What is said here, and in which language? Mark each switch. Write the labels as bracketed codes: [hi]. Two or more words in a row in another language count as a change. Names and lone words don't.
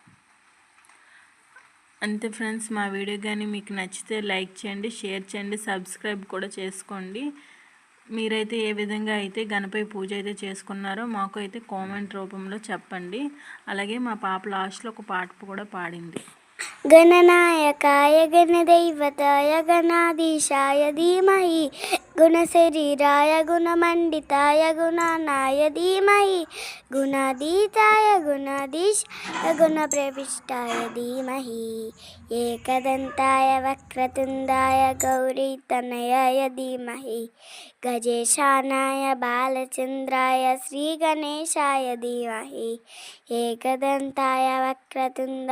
[te] అంతే ఫ్రెండ్స్, మా వీడియో కానీ మీకు నచ్చితే లైక్ చేయండి, షేర్ చేయండి, సబ్స్క్రైబ్ కూడా చేసుకోండి. మీరైతే ఏ విధంగా అయితే గణపయ్య పూజ అయితే చేసుకున్నారో మాకు అయితే కామెంట్ రూపంలో చెప్పండి. అలాగే మా పాప లాస్ట్లో ఒక పాట కూడా పాడింది. [sa] गणनायकाय गणदैवताय गणाधीशाय धीमहि गुणशरीराय गुणमण्डिताय गुणानाय धीमहि गुणाधीताय गुणाधीशाय गुणप्रविष्टाय धीमहि एकदन्ताय वक्रतुण्डाय गौरीतनयाय धीमहि गजेशानाय बालचन्द्राय श्रीगणेशाय धीमहि एकदन्ताय वक्रतुण्ड